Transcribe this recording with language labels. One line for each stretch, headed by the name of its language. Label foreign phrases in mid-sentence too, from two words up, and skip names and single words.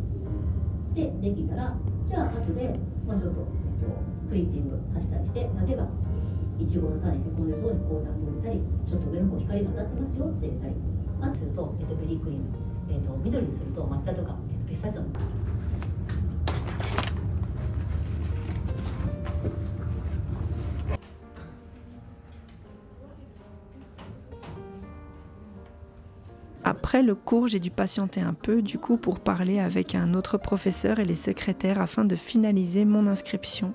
Japanese: でできたら、じゃあ後でもうちょっとクリッピング足したりして、例えばいちごの種でこういうところにこう段を入れたり、ちょっと上の方光が当たってますよって入れたり、あとすると、ベリークリーム、緑にすると抹茶とか、ピスタチオの
French: Après le cours, j'ai dû patienter un peu, du coup, pour parler avec un autre professeur et les secrétaires afin de finaliser mon inscription.